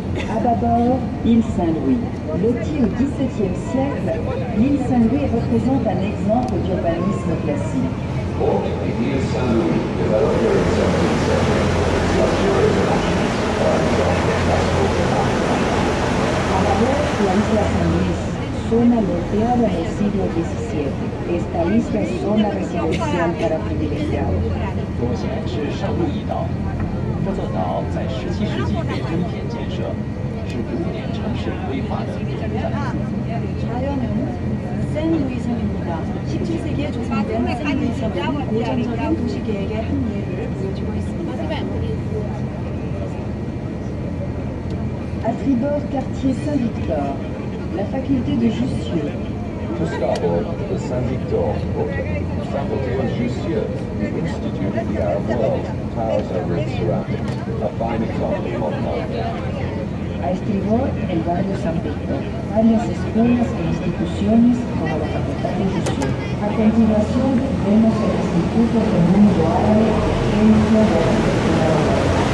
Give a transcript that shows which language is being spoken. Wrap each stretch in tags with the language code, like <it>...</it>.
<fr>À bâbord, l'île Saint-Louis. Lotie au XVIIe siècle, l'île Saint-Louis représente un exemple d'urbanisme classique.</fr> <en>Port l'île Saint-Louis, developed during the 17th century, its luxurious mansions are</en> <es>A valor, la isla San Luis, zona loteada en el siglo XVII. Esta isla es zona residencial para privilegiados.</es> <zh>左舷是圣路易岛，这座岛在17世纪被真田建设，是古典城市规划的典范。</zh> <ko>좌연은 샌루이섬입니다. 17세기에 조성된 샌루이섬은 고전적인 도시 계획의 한 예를 보여주고 있습니다.</ko> <fr>À tribord, quartier Saint-Victor, la faculté de Jussieu.</fr> <en>To starboard, the Saint-Victor Quarter, faculty of Jussieu, the Institute of the Arab World, towers over its surroundings, a fine example of modern art.</en> <es>A estribor, el barrio San Víctor, varias escuelas e instituciones como la Facultad de Jussieu. A continuación, vemos el Instituto del Mundo Árabe, ejemplo de arquitectura árabe.</es>